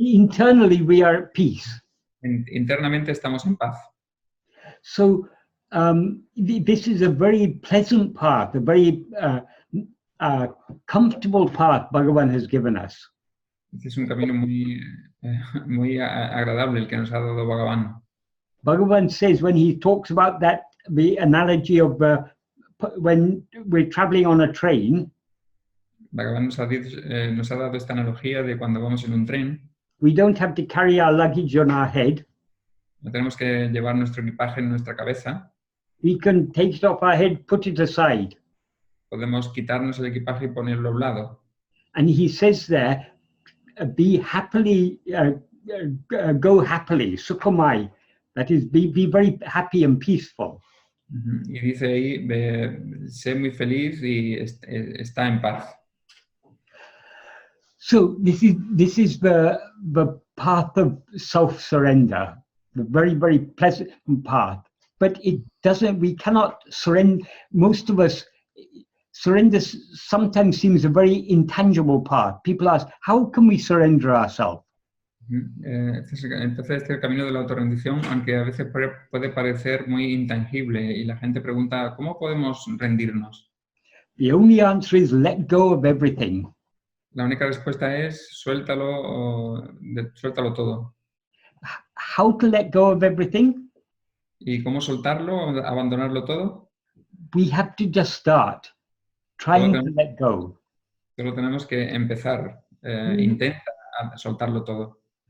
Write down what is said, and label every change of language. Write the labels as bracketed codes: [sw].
[en] Internally, we are at peace. [es] Internamente estamos en paz. [en] So this is a very pleasant path, a very comfortable path Bhagavan has given us. [es] Este es un camino muy agradable el que nos ha dado Bhagavan. [en] Bhagavan says when he talks about that, the analogy of when we're traveling on a train, [es] Bhagavan nos ha dado esta analogía de cuando vamos en un tren. [en] We don't have to carry our luggage on our head. [es] No tenemos que llevar nuestro equipaje en nuestra cabeza. [en] We can take it off our head, put it aside. [es] Podemos quitarnos el equipaje y ponerlo a un lado. [en] And he says there, be happily, go happily, sukhamai. That is, be very happy and peaceful. [es] Y dice ahí, sé muy feliz y está en paz. [en] So this is the path of self-surrender, the very, very pleasant path. But we cannot surrender. Most of us, surrender sometimes seems a very intangible path. People ask, how can we surrender ourselves? [es] Entonces este camino de la autorrendición, aunque a veces puede parecer muy intangible, y la gente pregunta, ¿cómo podemos rendirnos? [en] The only answer is let go of everything. [es] La única respuesta es suéltalo todo. [en] How to let go of everything? [es] ¿Y cómo soltarlo, abandonarlo todo? [en] We have to just start trying to let go. [es] Solo tenemos que empezar, intenta soltarlo todo.